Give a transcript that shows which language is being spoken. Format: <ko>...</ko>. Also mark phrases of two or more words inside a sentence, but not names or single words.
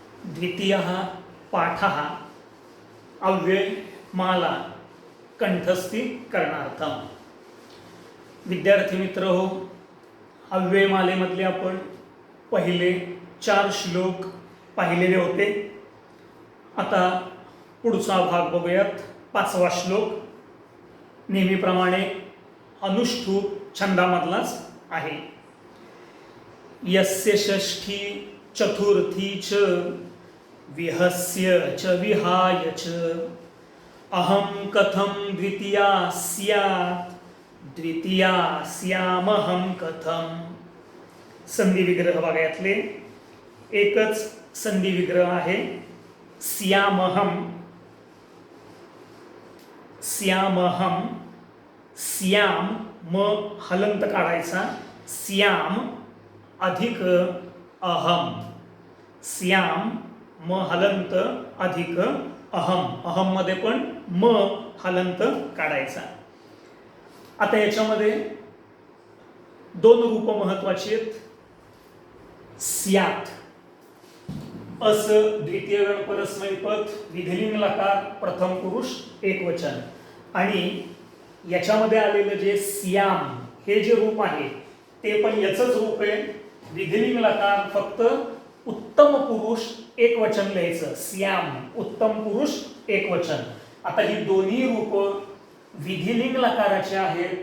<sa>द्वितीयः पाठः अव्ययमाला कंठस्थीकरणार्थम।</sa> <mr>विद्यार्थी मित्र हो, अव्ययमालेमधले आपण पहिले 4 श्लोक पाहिलेले होते। आता पुढचा भाग बघूयात। 5वा श्लोक नेहमीप्रमाणे अनुष्ठूप छंदामधलाच आहे।</mr> <sa>यस्य षष्ठी चतुर्थी च विहस्य च विहाय च अहं कथं द्वितीया स्यात् द्वितीया स्यामहं कथं।</sa> <mr>संधी विग्रह भागातले एकच संधी विग्रह आहे स्यामहं। स्यामहं, स्याम म हलंत काढायचा, स्याम अधिक अहम, स्याम म हलंत अधिक अहम, अहम मध्ये पण म हलंत काढायचा। आता याच्यामध्ये 2 रूप महत्वाची आहेत। स्यात अस द्वितीय गण परस्मैपद पद विधिलिंग लकार प्रथम पुरुष एकवचन, आणि याच्यामध्ये आलेलं जे स्याम हे जे रूप आहे ते पण याचंच रूप आहे। विधिलिंग लकार फक्त उत्तम पुरुष एकवचन लिहायचं, स्याम उत्तम पुरुष एकवचन। आता ही दोन्ही रूप विधिलिंग लकाराचे आहेत।</mr>